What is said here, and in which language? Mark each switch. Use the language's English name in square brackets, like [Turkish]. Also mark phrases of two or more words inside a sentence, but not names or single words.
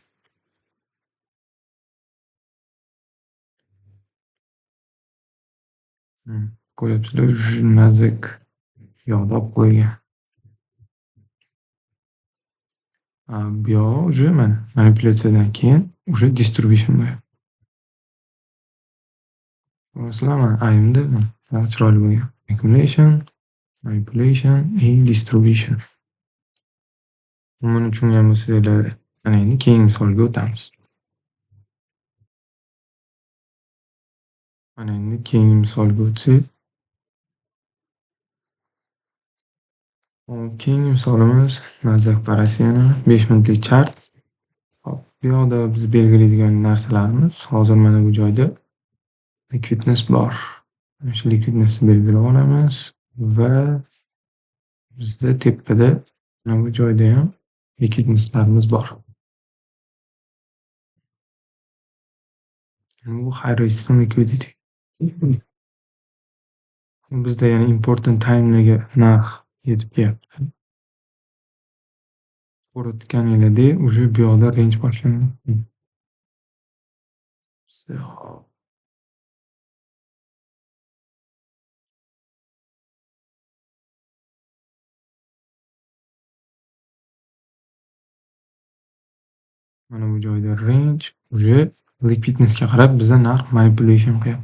[Uzbek] Ko'ryapsizlar, Nasdaq yoqda olib qo'ygan. Bu yoq уже mana manipulyatsiyadan keyin уже distribution bo'lyapti. Ko'rasizlar, mana ayimda mana chiroyli bo'lgan. [English] Accumulation, manipulation and distribution. [Uzbek] Buni tushungan bo'lsanglar, mana endi keyingi misolga o'tamiz. Mana endi keyingi misolga o'tsak. Keyingi misolimiz Nasdaq parasi yana 5 minutlik chart. Hop, bu yoqda biz belgilaydigan narsalarimiz hozir mana bu joyda liquidness bor. Mana shu liquidnessni belgilab olamiz va bizda tepada mana bu joyda ham liquidnesslarimiz bor. Bu [English] high resistance liquidity. [Uzbek] Bizda yana [English] important time'dagi [Uzbek] narx yetib kelyapti. Ko'rayotganinglarda уже bu yoqda range boshlangan. Mana bu joyda range уже liquidnessga qarab bizda narx manipulation qilyapti.